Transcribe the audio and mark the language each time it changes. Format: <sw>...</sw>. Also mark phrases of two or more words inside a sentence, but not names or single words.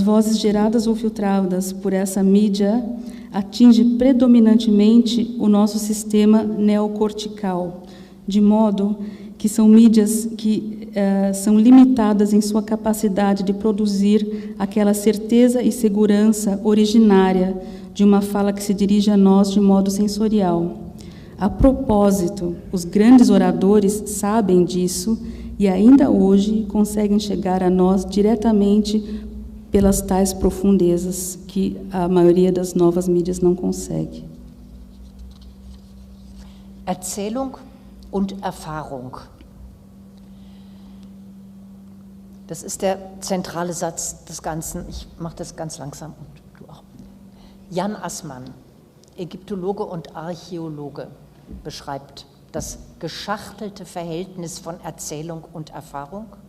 <pt>vozes geradas ou filtradas por essa mídia atingem predominantemente o nosso sistema neocortical, de modo que são mídias que são limitadas em sua capacidade de produzir aquela certeza e segurança originária de uma fala que se dirige a nós de modo sensorial. A propósito, os grandes oradores sabem disso e ainda hoje conseguem chegar a nós diretamente pelas tais profundezas que a maioria das novas mídias não consegue.</pt> <de>Erzählung und Erfahrung. Das ist der zentrale Satz des Ganzen. Ich mache das ganz langsam und du auch. Jan Assmann, Ägyptologe und Archäologe, beschreibt das geschachtelte Verhältnis von Erzählung und Erfahrung.</de>